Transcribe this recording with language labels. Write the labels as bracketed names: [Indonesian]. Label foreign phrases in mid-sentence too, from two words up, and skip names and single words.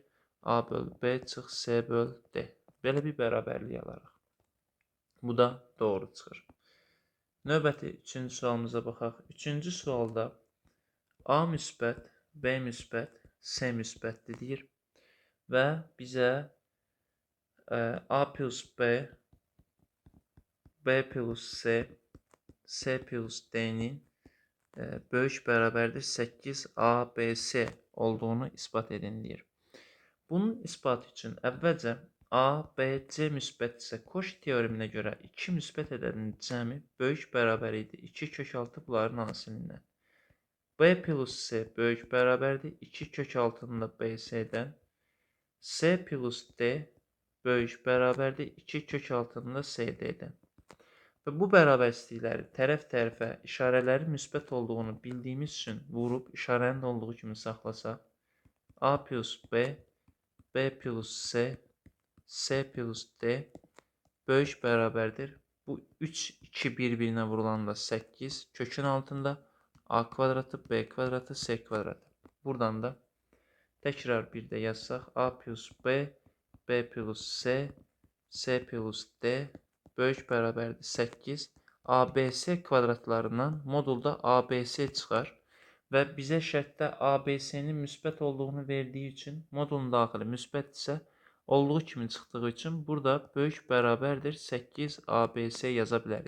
[Azerbaijani] A böl b çıx c böl d. Belə bir bərabərlik alarıq. Bu da doğru çıxır. Növbəti üçüncü sualımıza baxaq. Üçüncü sualda a müsbət, b müsbət, c müsbətdir deyir və bizə a plus b, b plus c, c plus d-nin böyük bərabərdir 8 abc olduğunu ispat edin deyir. Bunun isbatı üçün əvvəlcə a, b, c müsbətdirsə, Koş teoreminə görə 2 müsbət ədədinin cəmi böyük bərabər idi 2 kök altı bunların hasilindən. B plus c böyük bərabərdir 2 kök altında bc-dən. C plus d böyük bərabərdir 2 kök altında cd-dən. Və bu bərabərsizlikləri tərəf-tərəfə işarələri müsbət olduğunu bildiyimiz üçün vurub işarənin olduğu kimi saxlasaq, a plus b, b plus c, c plus d böyük bərabərdir. Bu 3, 2 bir-birinə vurulanda 8 kökün altında a kvadratı, b kvadratı, c kvadratı. Buradan da təkrar bir də yazsaq a plus b, b plus c, c plus d böyük bərabərdir 8. ABC kvadratlarından modulda ABC çıxar və bizə şərtdə ABC-nin müsbət olduğunu verdiyi üçün modulun daxili müsbətdirsə, olduğu kimi çıxdığı üçün burada böyük bərabərdir 8 ABC yaza bilərik.